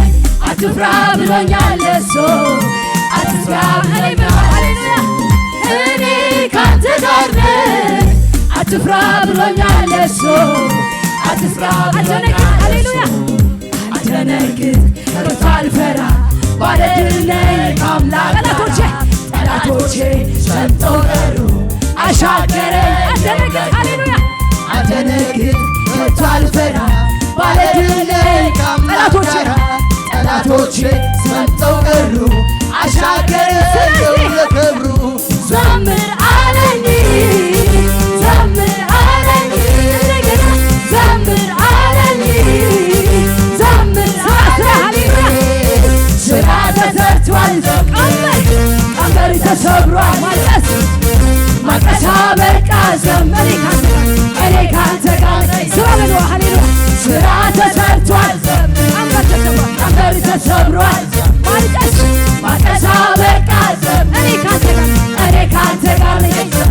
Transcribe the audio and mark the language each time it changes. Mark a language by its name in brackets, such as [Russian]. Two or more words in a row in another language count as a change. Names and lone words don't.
[Amharic] አትፍራ ብሎኛል እሱ አትስጋ እኔ ብሎ ሃሌሉያ እኔ ካንተ ጋር ነኝ አትፍራ ብሎኛል እሱ አትስጋ ብሎኛል ሃሌሉያ አትደነግጥ ከቶ አልፈራ ባለድል ነኝ አምላክ ጠላቶቼ ሰምተው ቀሩ አሻገረኝ አትደነግጥ ሃሌሉያ አትደነግጥ ከቶ አልፈራ ባለድል ነኝ ጠላቶቼ ሰምተው ቀሩ አሻገረኝ ለክብሩ [Tigrinya] ዘምር ኣለኒ ዘምር ኣለኒ [Amharic] እንደገና [Tigrinya] ዘምር ኣለኒ ዘምር [Amharic] ሃሌሉያ ስራ ተሰርቷል ቀንበር ተሰብሯል ማልቀስ አበቃ ዘምር እኔ ካንተ ጋር ስራ በሎ ሃሌሉያ ስራ ተሰርቷል ቀንበር ተሰብሯል ማልቀስ አበቃ እኔ ካንተ ጋር ነኝ